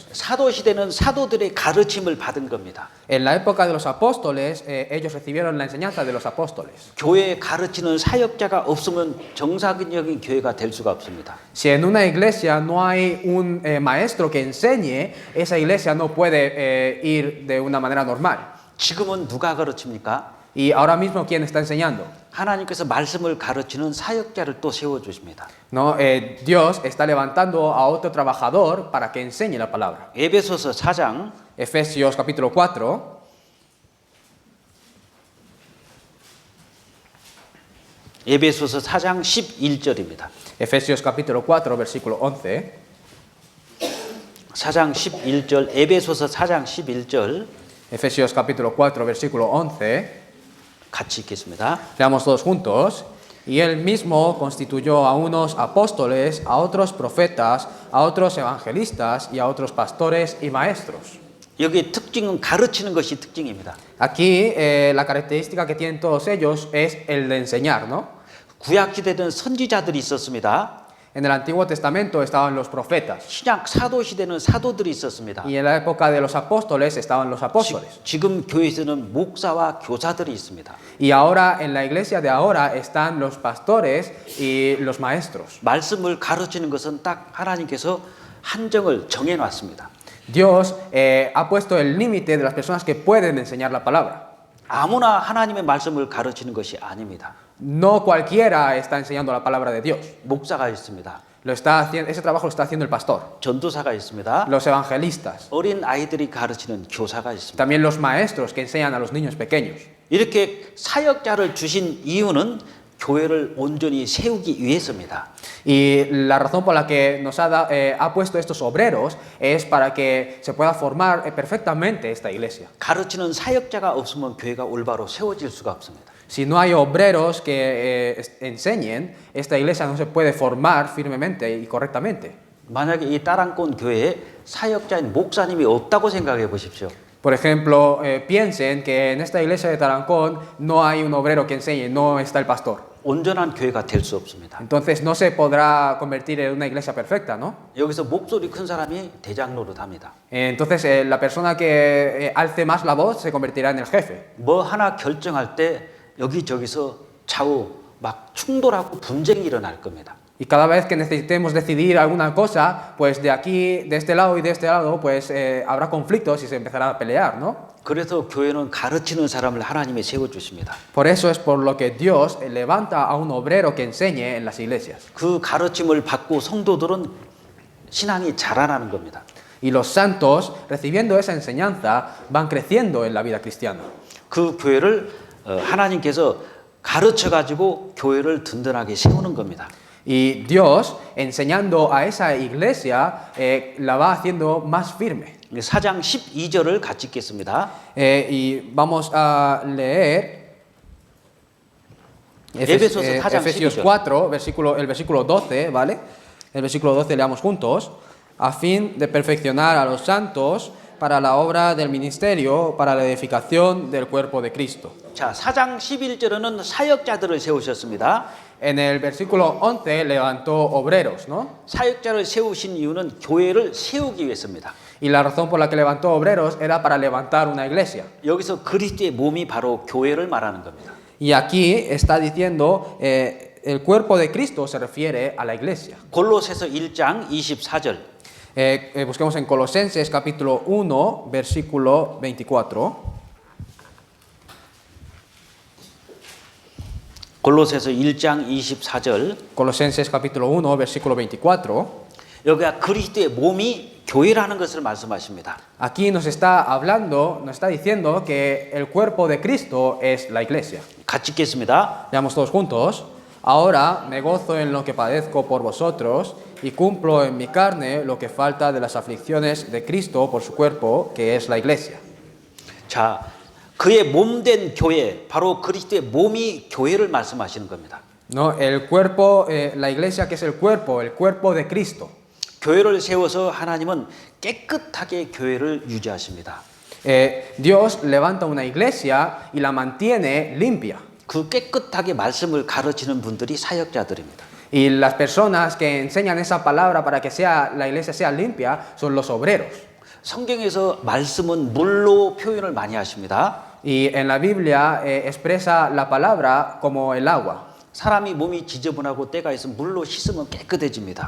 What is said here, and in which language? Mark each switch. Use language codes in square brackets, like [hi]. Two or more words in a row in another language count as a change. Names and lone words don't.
[ko] 사도 시대는 사도들의 가르침을 받은 겁니다. [es] En la época de los apóstoles, ellos recibieron la enseñanza de los apóstoles. [ko] 교회에 가르치는 사역자가 없으면 정상적인 교회가 될 수가 없습니다. [es] Si en una iglesia no hay un maestro que enseñe, esa iglesia no puede ir de una manera normal. [ko] 지금은 누가 가르칩니까? [es] Y ahora mismo, ¿quién está enseñando? [ko] 하나님께서 말씀을 가르치는 사역자를 또 세워주십니다. [es] No, Dios está levantando a otro trabajador para que enseñe la palabra. [ko] 에베소서 4장 [es] Efesios capítulo 4. [ko] 에베소서 4장 11절입니다. [es] Efesios capítulo 4, versículo 11. [ko] 4장 11절, 에베소서 4장 11절 [es] Efesios capítulo 4, versículo 11. [ko] 같이 읽겠습니다. [es] Leamos todos juntos. Y él mismo constituyó a unos apóstoles, a otros profetas, a otros evangelistas y a otros pastores y maestros. [ko] 여기 특징은 가르치는 것이 특징입니다. [es] Aquí la característica que tienen todos ellos es el de enseñar, ¿no? [ko] 구약 시대에는 선지자들이 있었습니다. [es] En el Antiguo Testamento estaban los profetas [ko] 신약 사도 시대는 사도들이 있었습니다. [es] y en la época de los apóstoles estaban los apóstoles. [ko] 지금 교회에서는 목사와 교사들이 있습니다. [es] Y ahora en la iglesia de ahora están los pastores y los maestros. [ko] 말씀을 가르치는 것은 딱 하나님께서 한정을 정해 놨습니다. [es] Dios ha puesto el límite de las personas que pueden enseñar la palabra. [ko] 아무나 하나님의 말씀을 가르치는 것이 아닙니다. [es] No cualquiera está enseñando la palabra de Dios. [ko] 목사가 있습니다. [es] Ese trabajo lo está haciendo el pastor, [ko] 전도사가 있습니다. [es] los evangelistas, [ko] 어린 아이들이 가르치는 교사가 있습니다. [es] también los maestros que enseñan a los niños pequeños. [ko] 이렇게 사역자를 주신 이유는 교회를 온전히 세우기 위해서입니다. [es] Y la razón por la que nos ha puesto estos obreros es para que se pueda formar perfectamente esta iglesia. [ko] 가르치는 사역자가 없으면 교회가 올바로 세워질 수가 없습니다. [es] Si no hay obreros que enseñen, esta iglesia no se puede formar firmemente y correctamente. [ko] 만약에 이 따랑권 교회에 사역자인 목사님이 없다고 생각해 보십시오. [es] Por ejemplo, piensen que en esta iglesia de Tarancón no hay un obrero que enseñe, no está el pastor. [ko] 온전한 교회가 될 수 없습니다. [es] Entonces no se podrá convertir en una iglesia perfecta, ¿no? [ko] 여기서 목소리 큰 사람이 대장 노릇합니다. [es] Entonces la persona que alce más la voz se convertirá en el jefe. [ko] 뭐 하나 결정할 때 여기저기서 좌우 막 충돌하고 분쟁이 일어날 겁니다. [es] Y cada vez que necesitemos decidir alguna cosa, pues de aquí, de este lado y de este lado, pues habrá conflictos y se empezará a pelear, ¿no? [ko] 그래서 교회는 가르치는 사람을 하나님이 세워주십니다. [es] Por eso es por lo que Dios levanta a un obrero que enseñe en las iglesias. [ko] 그 가르침을 받고 성도들은 신앙이 자라나는 겁니다. [es] Y los santos, recibiendo esa enseñanza, van creciendo en la vida cristiana. [ko] 그 교회를 하나님께서 가르쳐가지고 교회를 든든하게 세우는 겁니다. [es] Y Dios, enseñando a esa iglesia, la va haciendo más firme. [ko] 4장 12절을 같이 읽겠습니다. [es] Y vamos a leer Efesios 4, Efesios 4, el versículo 12, ¿vale? El versículo 12 leamos juntos. A fin de perfeccionar a los santos para la obra del ministerio, para la edificación del cuerpo de Cristo. [ko] 자, 4장 11절에는 사역자들을 세우셨습니다. [es] En el versículo 11 levantó obreros, ¿no? [ko] 사역자를 세우신 이유는 교회를 세우기 위해서입니다. [es] Y la razón por la que levantó obreros era para levantar una iglesia. [ko] 여기서 그리스도의 몸이 바로 교회를 말하는 겁니다. [es] Y aquí está diciendo el cuerpo de Cristo se refiere a la iglesia. [ko] 골로새서 1장 24절. [es] Busquemos en Colosenses capítulo 1, versículo 24. [ko] 골로새서 1장 24절. [es] Colosenses capítulo 1, versículo 24. [ko] 여기가 그리스도의 몸이 교회라는 것을 말씀하십니다. [es] Aquí nos está hablando, nos está diciendo que el cuerpo de Cristo es la iglesia. [ko] 같이 읽겠습니다. [es] Leamos todos juntos. Ahora me gozo en lo que padezco por vosotros y cumplo en mi carne lo que falta de las aflicciones de Cristo por su cuerpo, que es la iglesia. [ko] 자, 그의 몸된 교회, 바로 그리스도의 몸이 교회를 말씀하시는 겁니다. [es] No, el cuerpo, la iglesia que es el cuerpo de Cristo. [ko] 교회를 세워서 하나님은 깨끗하게 교회를 유지하십니다. [es] Dios levanta una iglesia y la mantiene limpia. [ko] 그 깨끗하게 말씀을 가르치는 분들이 사역자들입니다. [es] Y las personas que enseñan esa palabra para que la iglesia sea limpia son los obreros. [ko] 성경에서 말씀은 물로 표현을 많이 하십니다. [es] Y en la Biblia expresa la palabra como el agua. [ko] 사람이 몸이 지저분하고 때가 있으면 물로 씻으면 깨끗해집니다.